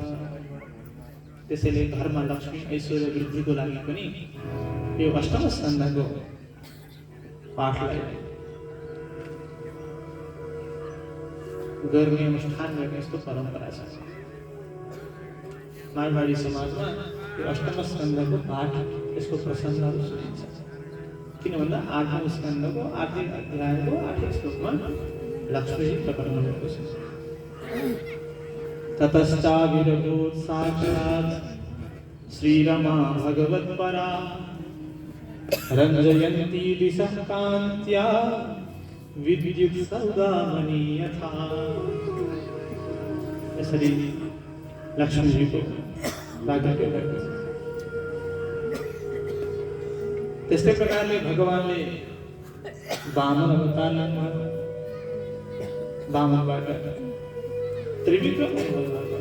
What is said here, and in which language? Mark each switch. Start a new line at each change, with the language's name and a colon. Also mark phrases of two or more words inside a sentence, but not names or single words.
Nepali: त्यसैले घरमा लक्ष्मी ऐश्वर्य वृद्धिको लागि पनि यो अष्टम स्कन्धको पाठलाई गर्ने अनुष्ठान गर्ने यस्तो परम्परा छ। मारवाडी समाजमा यो अष्टम स्कन्धको पाठ यसको प्रसङ्गहरू सुनिन्छ। किन भन्दा आठौं स्कन्धको 8 अध्यायको 8 श्लोकमा लक्ष्मीजी प्रकट हुनुभएको छ।
Sanskrit: ततश्चाविरभूत् साक्षात् श्रीरमा भगवत्परा रञ्जयन्ती दिशः कान्त्या विद्युत् सौदामणि यथा।
Nepali: यसरी लक्ष्मीजीको प्रागट्य भएको छ। त्यस्तै प्रकारले भगवानले वामन अवतार लिनुभयो। वामनबाट त्रिविक्रम हुनुभयो।